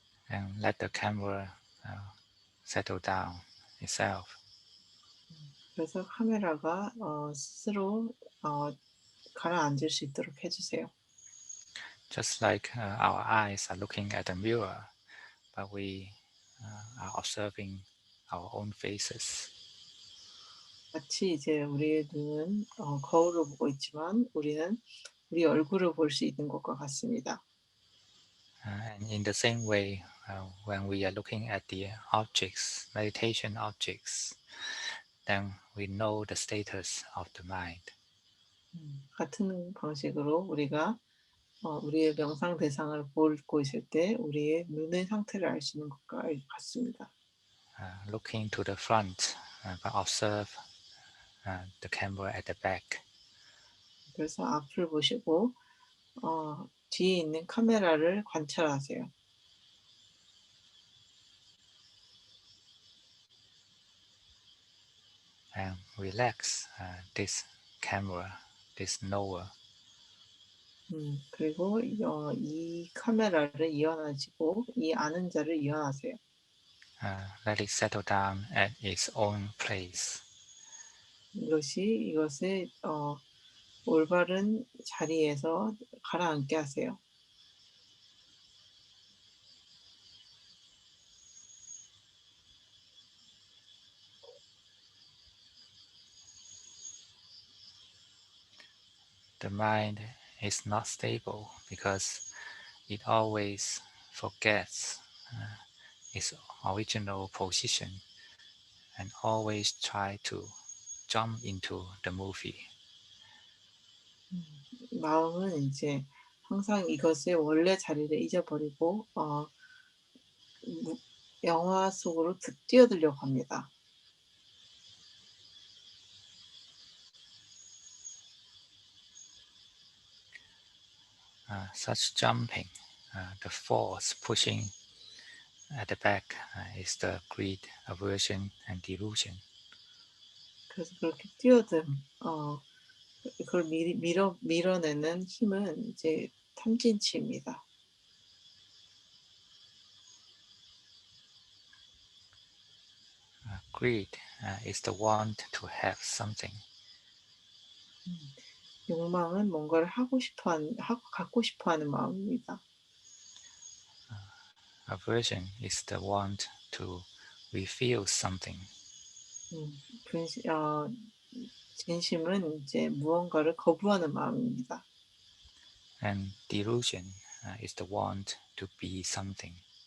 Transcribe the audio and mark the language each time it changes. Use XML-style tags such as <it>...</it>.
<en>and let the camera settle down itself.</en> <ko>그래서 카메라가 스스로 가라앉을 수 있도록 해 주세요.</ko> <en>Just like our eyes are looking at a mirror, but we are observing our own faces.</en> <ko>마치 이제 우리의 눈은 거울을 보고 있지만 우리는 우리 얼굴을 볼 수 있는 것과 같습니다.</ko> <en>And in the same way, when we are looking at the objects, meditation objects, then we know the status of the mind.</en> <ko>같은 방식으로 우리가 우리의 명상 대상을 보고 있을 때 우리의 눈의 상태를 알 수 있는 것과 같습니다.</ko> <en>Looking to the front, but observe the camera at the back.</en> <ko>그래서 앞을 보시고 뒤에 있는 카메라를 관찰하세요.</ko> <en>And relax this camera, this knower.</en> <ko>그리고 이 카메라를 이완하시고 이 아는 자를 이완하세요.</ko> <en>Let it settle down at its own place.</en> <ko>이것을 올바른 자리에서 가라앉게 하세요.</ko> <en>The mind is not stable because it always forgets its original position and always try to jump into the movie.</en> <ko>마음은 이제 항상 이것의 원래 자리를 잊어버리고 무 영화 속으로 뛰어들려고 합니다.</ko> <en>Such jumping, the force pushing at the back is the greed, aversion, and delusion.</en> <ko>그래서 그렇게 뛰어든 그걸 밀어내는 힘은 이제 탐진치입니다.</ko> <en>Greed is the want to have something. 음.</en> <ko>욕망은 뭔가를 갖고 싶어 하는 마음입니다.</ko> <en>Aversion is the want to refuse something.</en> <ko>분시 진심은 이제 무언가를 거부하는 마음입니다.</ko> <en>And delusion is the want to be something.</en>